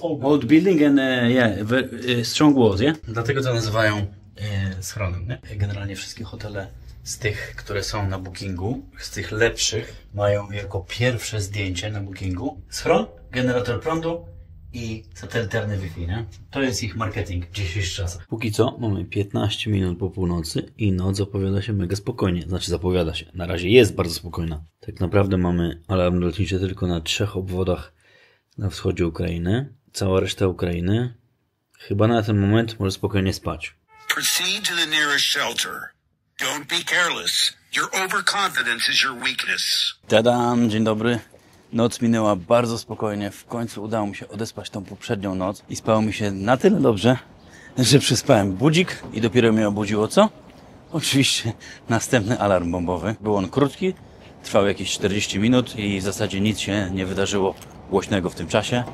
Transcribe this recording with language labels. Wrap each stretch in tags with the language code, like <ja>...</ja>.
<en>old building and strong walls, yeah?</en> <pl>Dlatego to nazywają schronem, nie? Generalnie wszystkie hotele z tych, które są na Bookingu, z tych lepszych, mają jako pierwsze zdjęcie na Bookingu schron, generator prądu i satelitarny Wi-Fi, nie? To jest ich marketing w dzisiejszych czasach. Póki co mamy 15 minut po północy i noc zapowiada się mega spokojnie. Znaczy zapowiada się. Na razie jest bardzo spokojna. Tak naprawdę mamy alarm lotniczy tylko na 3 obwodach na wschodzie Ukrainy. Cała reszta Ukrainy chyba na ten moment może spokojnie spać.</pl> <en>Proceed to the nearest shelter. Don't be careless. Your overconfidence is your weakness.</en> <pl>Tadam, dzień dobry. Noc minęła bardzo spokojnie. W końcu udało mi się odespać tą poprzednią noc i spało mi się na tyle dobrze, że przespałem budzik i dopiero mnie obudziło co? Oczywiście następny alarm bombowy. Był on krótki, trwał jakieś 40 minut i w zasadzie nic się nie wydarzyło głośnego w tym czasie.</pl>